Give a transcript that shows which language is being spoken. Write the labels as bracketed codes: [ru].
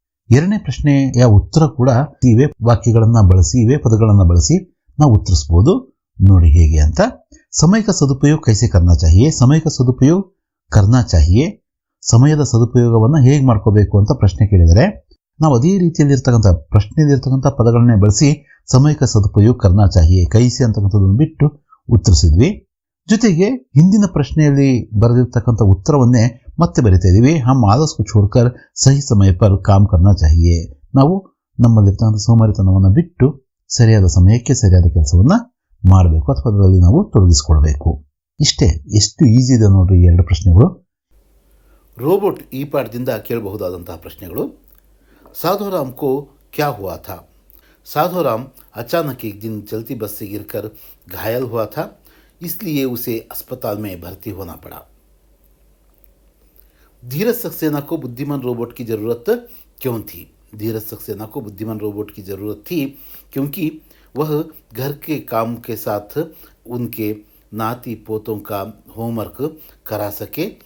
[kn] ಎರಡನೇ ಪ್ರಶ್ನೆಯ ಉತ್ತರ ಕೂಡ ಇವೇ ವಾಕ್ಯಗಳನ್ನ ಬಳಸಿ, ಇವೇ ಪದಗಳನ್ನ ಬಳಸಿ ನಾವು ಉತ್ತರಿಸಬಹುದು. ನೋಡಿ ಹೇಗೆ ಅಂತ. [hi] समय का सदुपयोग कैसे करना चाहिए? समय का सदुपयोग करना चाहिए. [kn] ಸಮಯದ ಸದುಪಯೋಗವನ್ನ ಹೇಗೆ ಮಾಡ್ಕೋಬೇಕು ಅಂತ ಪ್ರಶ್ನೆ ಕೇಳಿದರೆ ನಾವು ಅದೇ ರೀತಿಯಲ್ಲಿರ್ತಕ್ಕಂಥ ಪ್ರಶ್ನೆಯಲ್ಲಿರ್ತಕ್ಕಂಥ ಪದಗಳನ್ನೇ ಬಳಸಿ [hi] ಸಮಯಕ ಸದುಪಯೋಗ ಕರ್ನಾ ಚಾಹಿಯೆ, [kn] ಕೈಸಿ ಅಂತಕ್ಕಂಥದ್ದನ್ನು ಬಿಟ್ಟು ಉತ್ತರಿಸಿದ್ವಿ. ಜೊತೆಗೆ ಹಿಂದಿನ ಪ್ರಶ್ನೆಯಲ್ಲಿ ಬರೆದಿರ್ತಕ್ಕಂಥ ಉತ್ತರವನ್ನೇ ಮತ್ತೆ ಬರಿತಾ ಇದೀವಿ. [hi] ಹಮ್ ಆಲಸ್ ಕೋ ಛೋಡ್ಕರ್ ಸಹಿ ಸಮಯ ಪರ್ ಕಾಮ್ ಕರ್ನಾ ಚಾಹಿಯೆ. [kn] ನಾವು ನಮ್ಮಲ್ಲಿರ್ತಕ್ಕಂಥ ಸೋಮಾರಿತನವನ್ನು ಬಿಟ್ಟು ಸರಿಯಾದ ಸಮಯಕ್ಕೆ ಸರಿಯಾದ ಕೆಲಸವನ್ನ ಮಾಡಬೇಕು ಅಥವಾ ಅದರಲ್ಲಿ ನಾವು ತೊಡಗಿಸಿಕೊಳ್ಬೇಕು. ಇಷ್ಟೇ. ಎಷ್ಟು ಈಸಿ ಇದೆ ನೋಡ್ರಿ ಈ 2 ಪ್ರಶ್ನೆಗಳು. ರೋಬೋಟ್ ಈ ಪಾಠದಿಂದ ಕೇಳಬಹುದಾದಂತಹ ಪ್ರಶ್ನೆಗಳು. [hi] साधोराम को क्या हुआ था? साधोराम अचानक एक दिन चलती बस से गिरकर घायल हुआ था, इसलिए उसे अस्पताल में भर्ती होना पड़ा. धीरज सक्सेना को बुद्धिमान रोबोट की ज़रूरत क्यों थी? धीरज सक्सेना को बुद्धिमान रोबोट की ज़रूरत थी क्योंकि वह घर के काम के साथ उनके नाती पोतों का होमवर्क करा सके